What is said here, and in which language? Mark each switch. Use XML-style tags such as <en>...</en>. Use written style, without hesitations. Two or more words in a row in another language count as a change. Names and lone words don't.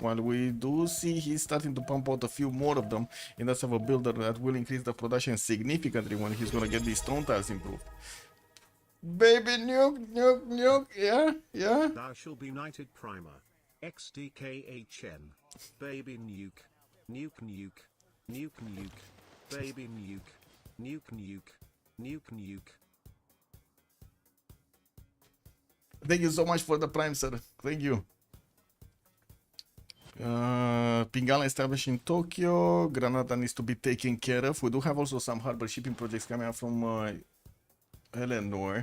<en>While we do see he's starting to pump out a few more of them, and does have a builder that will increase the production significantly when he's gonna get these stone tiles improved. Baby nuke, nuke, nuke, yeah. Thou shall be knighted primer. XDKHN. Baby nuke. Nuke nuke. Nuke nuke. Baby nuke. Nuke nuke. Nuke nuke. Thank you so much for the prime, sir. Thank you. Pingala established in Tokyo. Granada needs to be taken care of. We do have also some harbor shipping projects coming out from Eleanor.</en>